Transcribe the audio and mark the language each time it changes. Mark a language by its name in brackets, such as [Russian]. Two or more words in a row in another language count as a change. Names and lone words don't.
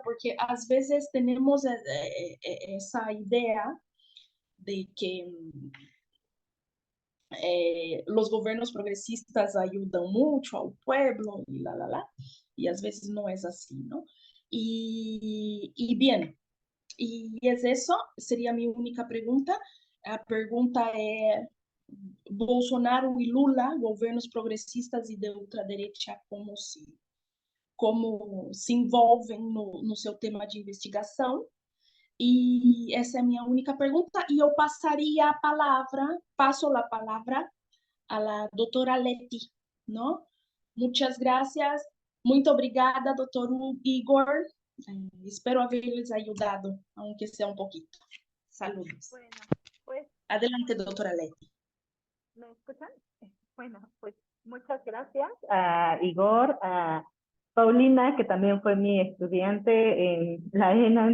[Spanish] Porque a veces tenemos esa idea de que los gobiernos progresistas ayudan mucho al pueblo y y a veces no es así, ¿no? Y bien, y es eso, sería mi única pregunta. La pregunta es, Bolsonaro y Lula, gobiernos progresistas y de ultraderecha, ¿cómo si como [Portuguese] se envolvem no seu tema de investigação. E essa é a minha única pergunta. E eu passaria a palavra, passo a palavra a la doutora Leti, ¿no? [Spanish] Muchas gracias. [Portuguese] Muito obrigada, doutor Igor. [Spanish] Espero haberles ayudado, aunque sea un poquito. Saludos. Bueno, pues, Adelante, doctora Leti. ¿me escuchan? Bueno, pues muchas gracias a Igor, a Paulina, que también fue mi estudiante en la ENA.